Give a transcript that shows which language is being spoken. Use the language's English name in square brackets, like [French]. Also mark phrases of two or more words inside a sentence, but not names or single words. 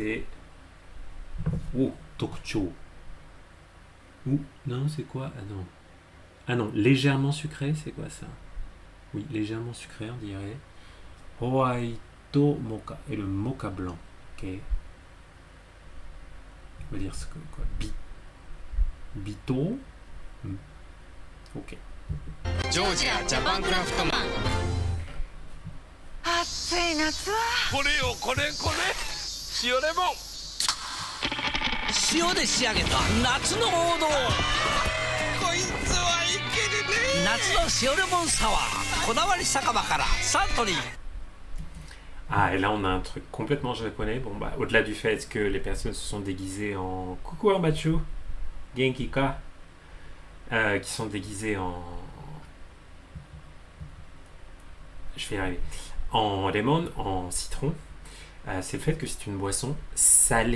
[French] Oh, Tokcho. Ou non, c'est quoi? Ah non. Ah non, légèrement sucré, c'est quoi ça? Oui, légèrement sucré, on dirait. [Japanese] ホワイトモカ. [French] Et le mocha blanc. Ok. On va dire ce que quoi? Bito. Ok. [Japanese] ジョージアジャパンクラフトマン暑い夏はこれよこれこれ塩レモン塩で仕上げた夏の王道こいつはいけるね夏の塩レモンサワーこだわり酒場からサントリー [French] Ah, et là on a un truc complètement japonais. Bon, bah, au-delà du fait que les personnes se sont déguisées en Coucou Armachu, Genkika, qui sont déguisées en. Je vais y arriver. En lemon, en citron, c'est le fait que c'est une boisson salée.